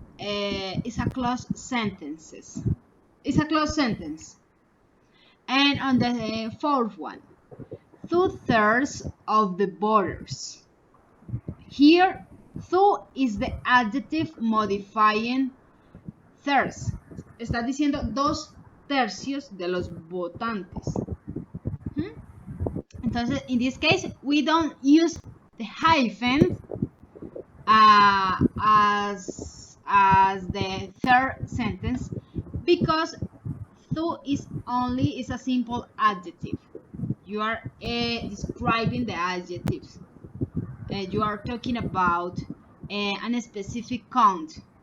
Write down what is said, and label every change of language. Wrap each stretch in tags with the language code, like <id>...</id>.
<en>It's a clause sentences. It's a clause sentence. And on the fourth one, 2/3 of the voters. Here, two is the adjective modifying thirds.</en> <es>Está diciendo 2/3 de los votantes.</es> <en>Entonces, in this case, we don't use the hyphen as the third sentence because two is a simple adjective. You are describing the adjectives. You are talking about a specific count.</en>